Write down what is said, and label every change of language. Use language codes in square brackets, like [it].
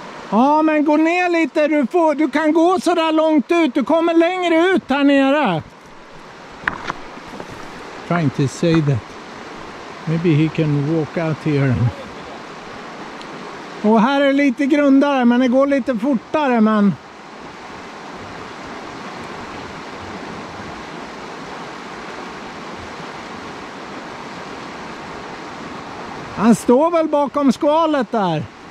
[sv] Ja, men gå ner lite, du kan gå så där långt ut, du kommer längre ut här nere. [en] Trying to say that maybe he can walk out here. [sv] Och här är lite grundare, men det går lite fortare, men han står väl bakom skalet där.